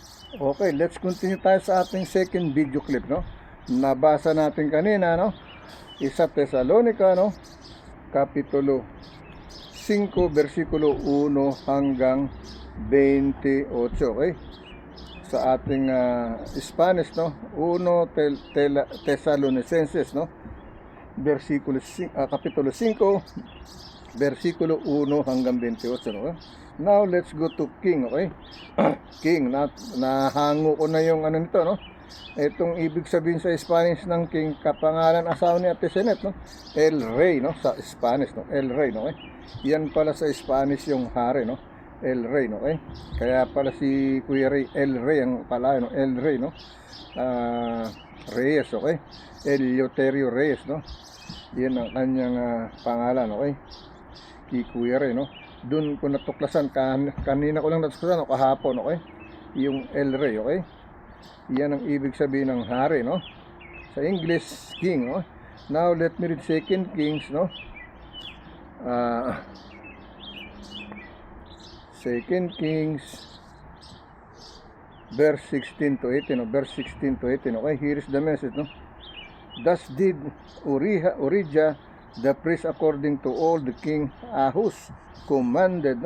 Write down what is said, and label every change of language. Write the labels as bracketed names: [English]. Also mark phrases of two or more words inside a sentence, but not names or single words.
[Filipino] Okay, [English] let's continue [Filipino] tayo sa ating [English] second video clip, [Filipino] no? Nabasa natin kanina, no? Isa Tesalonica, no? Kapitulo 5, versikulo 1 hanggang 28, okay? Sa ating Spanish, no? 1 Tesalonicenses, no? Kapitulo 5, versikulo 1 hanggang 28, no? [English] Now, let's go to King, okay? King, [Filipino] nahango ko na yung ano nito, no? Itong ibig sabihin sa Spanish ng King, kapangalan asawa ni Ate Senet, no? [Spanish] El Rey, [Filipino] no? Sa Spanish, no? [Spanish] El Rey, [Filipino] no? Okay? Yan pala sa Spanish yung hari, no? [Spanish] El Rey, [Filipino] no? Okay? Kaya pala si Kuya Rey, [Spanish] El Rey [Filipino] ang pala, no? [Spanish] El Rey, [Filipino] no? Reyes, okay? Eleuterio Reyes, no? Yan ang kanyang pangalan, okay? Kay Kuya Rey, no? Doon ko natuklasan, kanina ko lang natuklasan, kahapon, okay? Yung [Spanish] El Rey, [Filipino] okay? Yan ang ibig sabihin ng hari, no? [English] Sa English, king, no? Now, let me read 2 Kings, no? 2 Kings, verse 16 to 18, no? Verse 16 to 18, okay? Here is the message, no? Thus did Urijah the priest according to all the king Ahaz commanded, no?